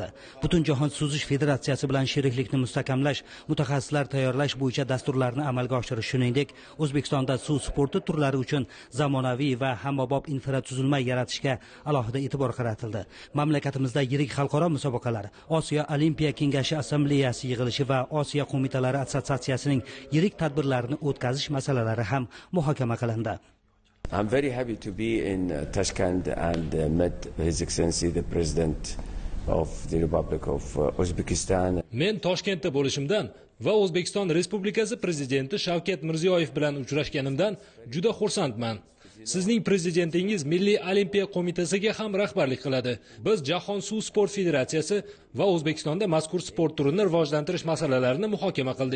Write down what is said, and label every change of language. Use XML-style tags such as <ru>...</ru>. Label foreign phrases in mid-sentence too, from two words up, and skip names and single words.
<uz>Butunjahon suzish federatsiyasi bilan sheriklikni mustahkamlash, mutaxassislar tayyorlash bo'yicha dasturlarni amalga oshirish, shuningdek O'zbekistonda suv sporti turlari uchun zamonaviy va hammabob infratuzilma yaratishga alohida e'tibor qaratildi. Mamlakatimizda yirik xalqaro musobaqalar, Osiyo Olimpiya kengashi assambleyasi yig'ilishi va Osiyo qo'mitalari assotsiatsiyasining yirik tadbirlarini o'tkazish masalalari ham muhokama qilindi.</uz> <en>I'm very happy to be in Tashkent and met His Excellency the President of the Republic of Uzbekistan.</en> <uz>Men Toshkentda bo'lishimdan va O'zbekiston Respublikasi Prezidenti Shavkat Mirziyoyev bilan uchrashganimdan juda xursandman. Sizning prezidentingiz Milliy olimpiya qo'mitasiga ham rahbarlik qiladi. Biz Jahon suv sport federatsiyasi va O'zbekistonda mazkur sport turini rivojlantirish masalalarini muhokama qildik.</uz>